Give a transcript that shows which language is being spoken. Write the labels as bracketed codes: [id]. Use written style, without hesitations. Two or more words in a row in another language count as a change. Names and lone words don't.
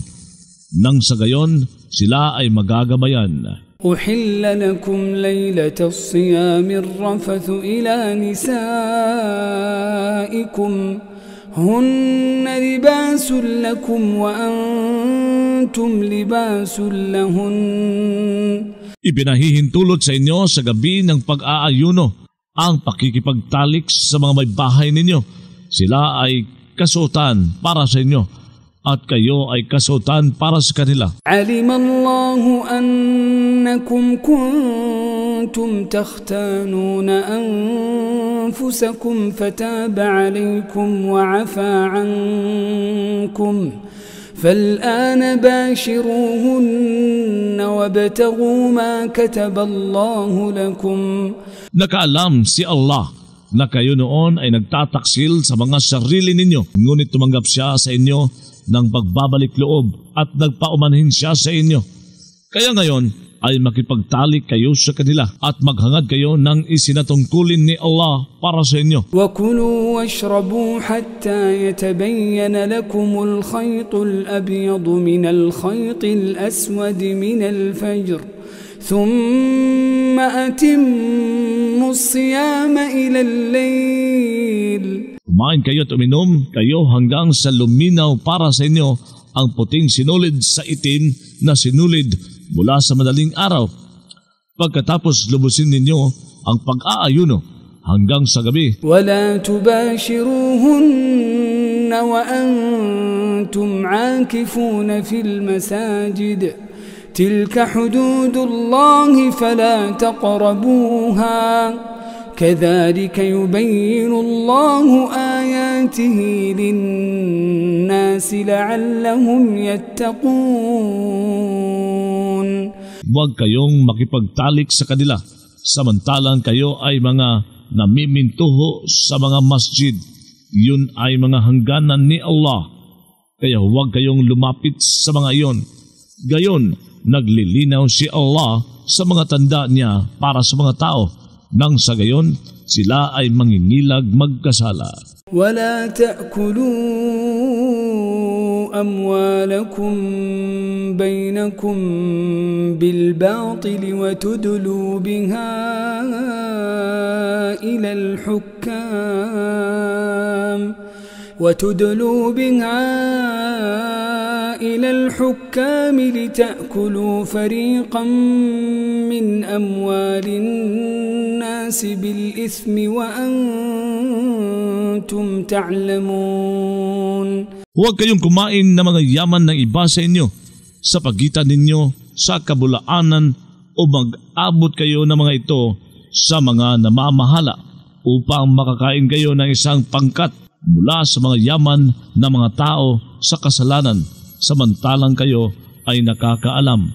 [tl] Nang sa gayon, sila ay magagabayan. [ar] أحل لكم ليلة الصيام الرفث إلى نسائكم هن لباس لكم وأنتم لباس لهن. [tl] Ipinahihintulot sa inyo sa gabi ng pag-aayuno ang pakikipagtalik sa mga may bahay ninyo. Sila ay kasuotan para sa inyo at kayo ay kasuotan para sa kanila. [ar] علم الله أنكم كنتم تختانون أنفسكم فتاب عليكم وعفى عنكم فالآن باشروهن وابتغوا ما كتب الله لكم. [tl] Nakaalam si Allah na kayo noon ay nagtataksil sa mga sarili ninyo, ngunit tumanggap siya sa inyo ng pagbabalik loob at nagpaumanhin siya sa inyo. Kaya ngayon ay makipagtalik kayo sa kanila at maghangad kayo ng isinatungkulin ni Allah para sa inyo. [ar] وَكُلُوا وَاشْرَبُوا حَتَّى يَتَبَيَّنَ لَكُمُ الْخَيْطُ الْأَبْيَضُ مِنَ الْخَيْطِ الْأَسْوَدِ مِنَ الْفَجْرِ ثُمَّ أَتِمُّوا الصِّيَامَ إِلَى اللَّيْلِ. [tl] Kumain kayo at uminom kayo hanggang sa luminaw para sa inyo ang puting sinulid sa itim na sinulid mula sa madaling araw. Pagkatapos lubusin ninyo ang pag-aayuno hanggang sa gabi. [ar] وَلَا تُبَاشِرُوهُنَّ وَأَنْتُمْ عَاكِفُونَ فِي الْمَسَاجِدِ تِلْكَ حُدُودُ اللَّهِ فَلَا تَقْرَبُوهَا كَذَلِكَ يُبَيِّنُ اللَّهُ آيَاتِهِ لِلنَّاسِ لَعَلَّهُمْ يَتَّقُونَ. [tl] Huwag kayong makipagtalik sa kanila, samantalang kayo ay mga namimintuho sa mga masjid. Yun ay mga hangganan ni Allah. Kaya huwag kayong lumapit sa mga iyon. Gayon, naglilinaw si Allah sa mga tanda niya para sa mga tao. Nang sa gayon, sila ay mangingilag magkasala. [ar] وَلَا تَأْكُلُوا أَمْوَالَكُمْ بَيْنَكُمْ بِالْبَاطِلِ وَتُدْلُوا بِهَا إلى الحكام لتأكلوا فريقا من أموال الناس بالإثم وأنتم تعلمون. [tl] Huwag kayong kumain ng mga yaman ng iba sa inyo sa pagitan ninyo sa kabulaanan o mag-abot kayo ng mga ito sa mga namamahala upang makakain kayo ng isang pangkat mula sa mga yaman ng mga tao sa kasalanan samantalang kayo ay nakakaalam.